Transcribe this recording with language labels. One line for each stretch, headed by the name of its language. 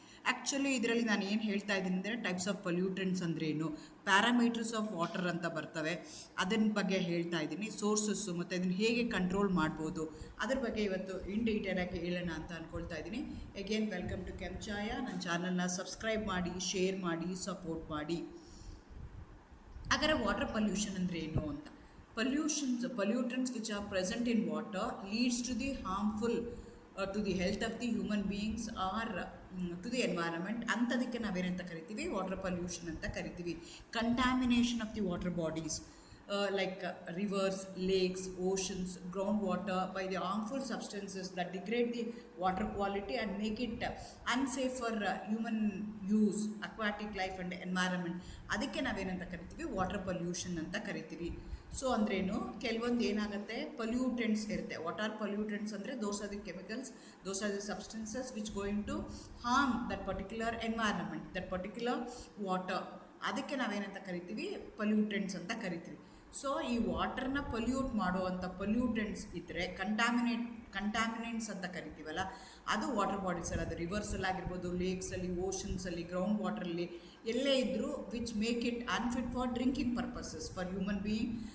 Kannada: Actually ಇದರಲ್ಲಿ ನಾನು ಏನು ಹೇಳ್ತಾ ಇದ್ದೀನಿ ಅಂದರೆ ಟೈಪ್ಸ್ ಆಫ್ ಪೊಲ್ಯೂಟೆಂಟ್ಸ್ ಅಂದರೆ ಏನು, ಪ್ಯಾರಾಮೀಟರ್ಸ್ ಆಫ್ ವಾಟರ್ ಅಂತ ಬರ್ತವೆ, ಅದನ್ನ ಬಗ್ಗೆ ಹೇಳ್ತಾ ಇದ್ದೀನಿ. ಸೋರ್ಸಸ್ಸು ಮತ್ತು ಇದನ್ನು ಹೇಗೆ ಕಂಟ್ರೋಲ್ ಮಾಡ್ಬೋದು ಅದ್ರ ಬಗ್ಗೆ ಇವತ್ತು ಇನ್ ಡೀಟೇಲಾಗಿ ಹೇಳೋಣ ಅಂತ ಅಂದ್ಕೊಳ್ತಾ ಇದ್ದೀನಿ. Again welcome to Kenchaya. ನನ್ನ ಚಾನಲ್ನ ಸಬ್ಸ್ಕ್ರೈಬ್ ಮಾಡಿ, ಶೇರ್ ಮಾಡಿ, ಸಪೋರ್ಟ್ ಮಾಡಿ. ಹಾಗಾದರೆ ವಾಟರ್ ಪೊಲ್ಯೂಷನ್ ಅಂದರೆ ಏನು ಅಂತ.
English: Pollutants which are present in water leads to the harmful to the health of the human beings or to the environment.
Kannada: ಅಂಥದಕ್ಕೆ ನಾವೇನಂತ ಕರಿತೀವಿ, ವಾಟರ್ ಪೊಲ್ಯೂಷನ್ ಅಂತ ಕರಿತೀವಿ.
English: Contamination of the water bodies like rivers, lakes, oceans, groundwater by the harmful substances that degrade the water quality and make it unsafe for human use, aquatic life and environment.
Kannada: ಅದಕ್ಕೆ ನಾವೇನಂತ ಕರಿತೀವಿ, water pollution ಅಂತ ಕರಿತೀವಿ. So ಅಂದ್ರೇನು, ಕೆಲವೊಂದು ಏನಾಗುತ್ತೆ, pollutants ಇರುತ್ತೆ.
English: What are pollutants ಅಂದರೆ those are the chemicals, those are the substances which going to harm that particular environment, that particular water.
Kannada: ಅದಕ್ಕೆ ನಾವೇನಂತ ಕರಿತೀವಿ, ಪೊಲ್ಯೂಟೆಂಟ್ಸ್ ಅಂತ ಕರಿತೀವಿ. ಸೊ ಈ ವಾಟರ್ನ ಪೊಲ್ಯೂಟ್ ಮಾಡುವಂಥ ಪೊಲ್ಯೂಟೆಂಟ್ಸ್ ಇದ್ದರೆ ಕಂಟ್ಯಾಮಿನೆಂಟ್ಸ್ ಅಂತ ಕರಿತೀವಲ್ಲ, ಅದು ವಾಟರ್ ಬಾಡೀಸಲ್ಲಿ, ಅದು ರಿವರ್ಸಲ್ಲಿ ಆಗಿರ್ಬೋದು, ಲೇಕ್ಸಲ್ಲಿ, ಓಷನ್ಸಲ್ಲಿ, ಗ್ರೌಂಡ್ ವಾಟರಲ್ಲಿ ಎಲ್ಲೇ ಇದ್ದರೂ
English: Which make it unfit for drinking purposes for human being.